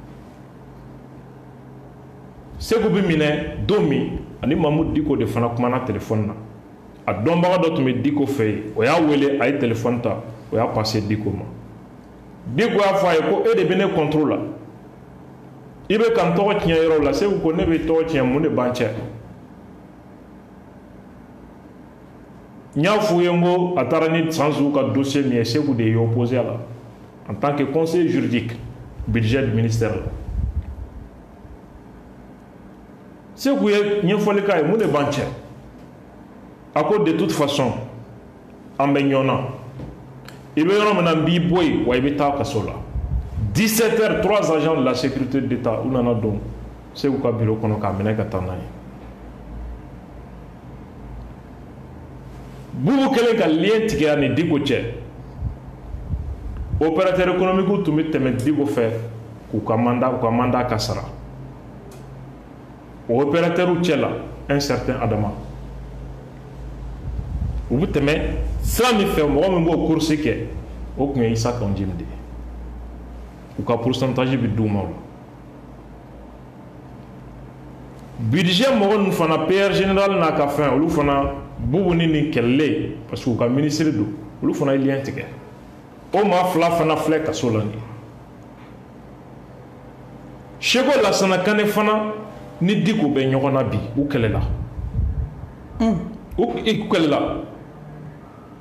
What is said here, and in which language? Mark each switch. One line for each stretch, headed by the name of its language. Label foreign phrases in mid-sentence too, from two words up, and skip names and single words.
Bambara: Segu bi minɛ don min ani Mamadou Diko de fana kumana téléphone na a dɔnbaga dɔ tun bɛ Diko fɛ yen o y'a wele a ye téléphone ta o y'a passé Diko ma Diko y'a fɔ a ye ko e de bɛ ne contrôle la i bɛ ka n tɔgɔ tiɲɛ yɔrɔ la Segu ko ne bɛ tɔgɔ tiɲɛ mun de b'an cɛ n y'a f'u ye n ko a taara ni Sanzu ka dossier min ye Segu de ye opposé a la
French: en tant que conseiller juridique budget du ministère
Bambara: la Segu ye ɲɛfɔli k'a ye mun de b'an cɛ a ko
French: de toute façon
Bambara: an bɛ ɲɔgɔn na
French: il y a un
Bambara: b'i bɔ yen wa i bɛ taa kaso la 17h 3
French: agents de la sécurité d'État
Bambara: u nana don Segu ka bureau kɔnɔ k'a minɛ ka taa n'a ye Bubu kɛlen ka lien tigɛ ni Diko cɛ
French: opérateur économique
Bambara: tun bɛ tɛmɛ Diko fɛ k'u ka mandat ka sara o opérateur cɛ la
French: un certain
Bambara: Adama u bɛ tɛmɛ sira min fɛ mɔgɔ min b'o course kɛ o tun ye Issa Kanjim de ye u ka pourcentage bɛ d'u ma o la budget mɔgɔ ninnu fana
French: PR général
Bambara: n'a ka fɛn olu fana Bubu ni nin kɛlɛlen
French: parce que
Bambara: u ka ministre don olu fana ye lien tigɛ o maa fila fana filɛ kaso la nin Seko Lassana Kane fana ni Diko bɛ ɲɔgɔn na bi u kɛlɛla u kɛlɛla